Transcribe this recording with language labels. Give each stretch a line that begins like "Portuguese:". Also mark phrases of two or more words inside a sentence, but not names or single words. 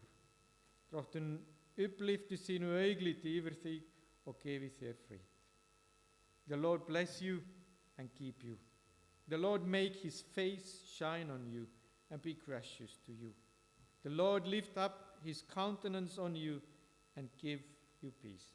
Icelandic: Drottinn upplyfti sínu augliti yfir þig og gefi þér frið.
English: The Lord bless you and keep you. The Lord make his face shine on you and be gracious to you. The Lord lift up his countenance on you and give you peace.